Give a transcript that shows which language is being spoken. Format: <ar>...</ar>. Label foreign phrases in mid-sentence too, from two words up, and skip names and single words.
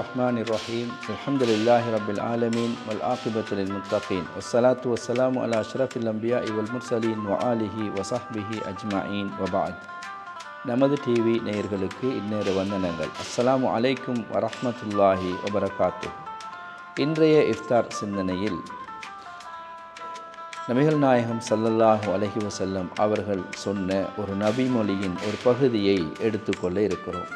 <ar>بسم الله الرحمن الرحيم. الحمد لله رب العالمين والعاقبة للمتقين. والصلاة والسلام على أشرف الأنبياء والمرسلين وآله وصحبه أجمعين وبعد.</ar> <ta>நமது டிவி நேயர்களுக்கு இன்னேர வந்தனங்கள்.</ta> <ar>السلام عليكم ورحمة الله وبركاته.</ar> <ta>இன்றைய இஃப்தார் சிந்தனையில் நபிகள் நாயகம்</ta> <ar>صلى الله عليه وسلم</ar> <ta>அவர்கள் சொன்ன ஒரு நபிமொழியின் ஒரு பகுதியை எடுத்துக்கொள்ள இருக்கிறோம்.</ta>